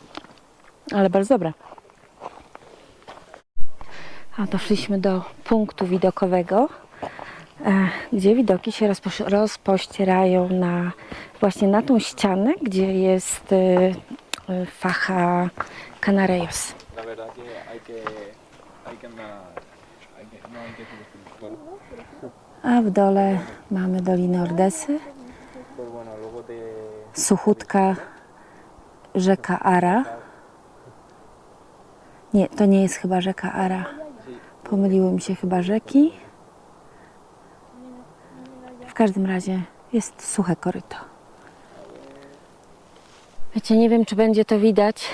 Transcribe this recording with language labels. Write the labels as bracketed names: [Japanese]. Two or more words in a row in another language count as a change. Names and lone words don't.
[Polish] ale bardzo dobre. Doszliśmy do punktu widokowego, gdzie widoki się rozpościerają właśnie na tą ścianę, gdzie jest Faja Canareyos. [Spanish] La verdad que hay que andar, no hay que subestimar. [Polish] A w dole mamy Dolinę Ordesy, [Spanish] Pues bueno, luego te [Polish] suchutka rzeka Ara. Nie, to nie jest chyba rzeka Ara. Pomyliły mi się chyba rzeki. W każdym razie jest suche koryto. Wiecie, nie wiem, czy będzie to widać.